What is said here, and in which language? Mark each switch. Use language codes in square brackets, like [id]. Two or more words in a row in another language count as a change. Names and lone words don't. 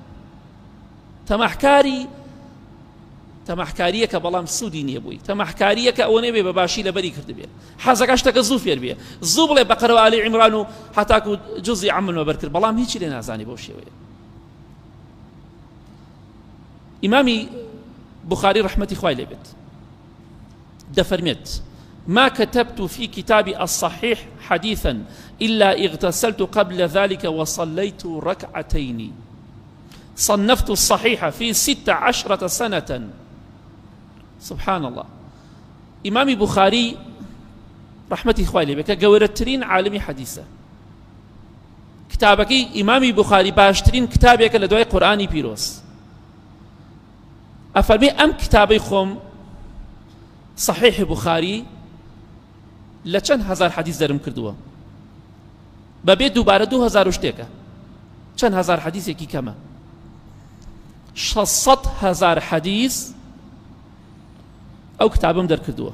[ckb] تەماحکاریەکە بەڵام سوودی نییە بووی تەماحکاریەکە ئەوە نەبێ بەباشی لەبەری کردبێ حەزەکە شتەکە زوو فێر بێ زوو بڵێ بەقەرە و ئالی عیمران و هەتاکو جوزی عەمل مەبەر کرد بەڵام هیچی لێ نازانی بەو شێوەیە ئیمامی بخاری ڕەحمەتی خوای لێبێت دەفەرمێت [ar] ما كتبت في كتابي الصحيح حديثا إلا اغتسلت قبل ذلك وصليت ركعتين صنفت الصحيح في 16 سنة سبحان الله. [ckb] ئیمامی بوخاری ڕەحمەتی خوای لێ بێ کە گەورەترین عالمی حەدیثە، کتابەکەی ئیمامی بوخاری باشترین کتابێکە لە دوای قورئانی پیرۆز. ئەفەرمێ ئەم کتابەی خۆم صحیح بوخاری لە چەند هەزار حەدیث دەرم کردووە، بەبێ دووبارە 2000 شتێکە، چەند هەزار حەدیثێکی کەمە، 600,000 حەدیث ئەو کتابم دەرکردووە.